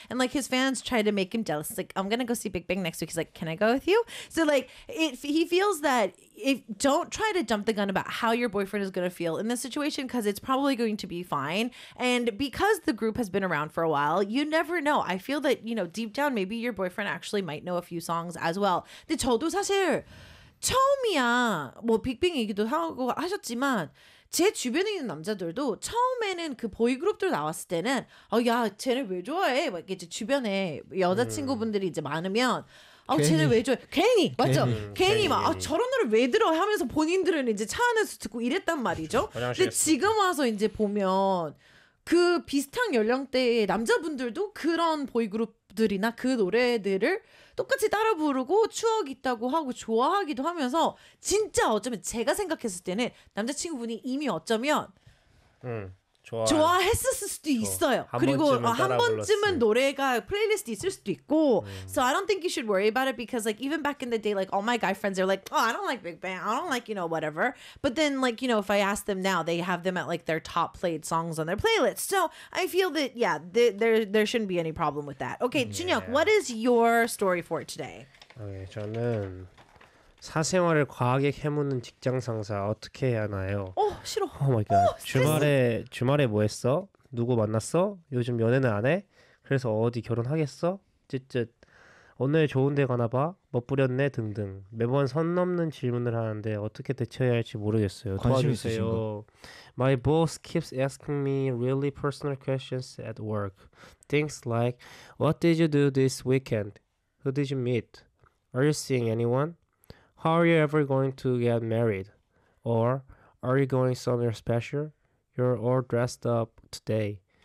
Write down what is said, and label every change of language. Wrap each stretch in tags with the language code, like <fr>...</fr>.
<en>And like his fans try to make him jealous. It's like, I'm going to go see Big Bang next week. He's like, can I go with you? So like he feels that if don't try to jump the gun about how your boyfriend is going to feel in this situation, because it's probably going to be fine. And because the group has been around for a while, you never know. I feel that, you know, deep down, maybe your boyfriend actually might know a few songs as well.</en> <ko>근데 저도 사실 처음이야 뭐 빅뱅이기도 하고 하셨지만 제 주변에 있는 남자들도 처음에는 그 보이그룹들 나왔을 때는 야 쟤네 왜 좋아해 막 이제 주변에 여자친구분들이 이제 많으면 쟤네 왜 좋아해 괜히 맞죠 괜히 막 저런 노래 왜 들어 하면서 본인들은 이제 차 안에서 듣고 이랬단 말이죠. 근데 지금 와서 이제 보면 그 비슷한 연령대의 남자분들도 그런 보이그룹들이나 그 노래들을 똑같이 따라 부르고 추억 있다고 하고 좋아하기도 하면서 진짜 어쩌면 제가 생각했을 때는 남자친구분이 이미 어쩌면 좋아했을 수도 있어요. 한 그리고 번쯤은 한 번쯤은 노래가 플레이리스트 있을 수도 있고</ko> <en>So I don't think you should worry about it because like even back in the day like all my guy friends are like oh I don't like Big Bang I don't like you know whatever but then like you know if I ask them now they have them at like their top played songs on their playlist so I feel that yeah there shouldn't be any problem with that. Okay, Junhyuk, what is your story for today?</en> <ko>Okay, 저는 사생활을 과하게 캐묻는 직장 상사 어떻게 해야 하나요? 싫어. 오 마이 갓. 주말에 뭐 했어? 누구 만났어? 요즘 연애는 안 해? 그래서 어디 결혼하겠어? 쯧쯧. 오늘 좋은 데 가나 봐? 멋부렸네 등등. 매번 선 넘는 질문을 하는데 어떻게 대처해야 할지 모르겠어요. 도와주세요.</ko> <en>My boss keeps asking me really personal questions at work. Things like what did you do this weekend? Who did you meet? Are you seeing anyone? How are you ever going to get married? Or are you going somewhere special? You're all dressed up today.</en>